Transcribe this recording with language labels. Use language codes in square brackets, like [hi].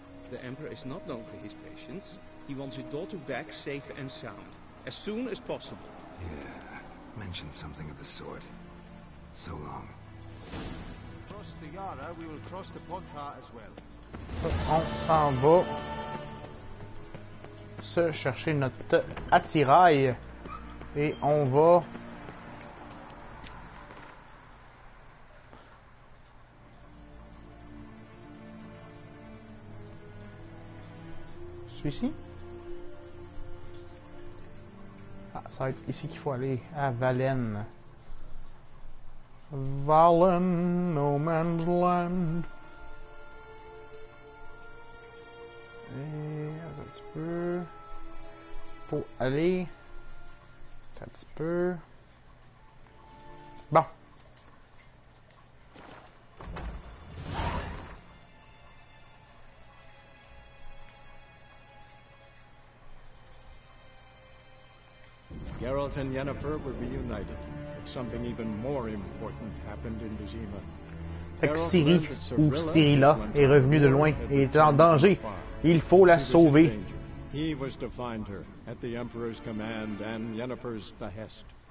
[en] The Emperor is not known for his patience. He wants his daughter back safe and sound, as soon as possible. Yeah, mentioned something of the sort. So long. Cross the Yara, we will cross the Pontar as well. [fr] On s'en va se chercher notre attirail et on va celui-ci. Ah, ça va être ici qu'il faut aller, à Valen. [en] Valen, no man's land. [fr] Et un petit peu. Pour aller. Un petit peu. Bon. [en] Geralt and Yennefer were reunited, but something even more important happened in Vizima. [fr] Fait que Ciri, ou Cirilla, est revenue de loin et est en danger. Il faut la sauver. [en] He was to find her at the Emperor's command and Yennefer's behest.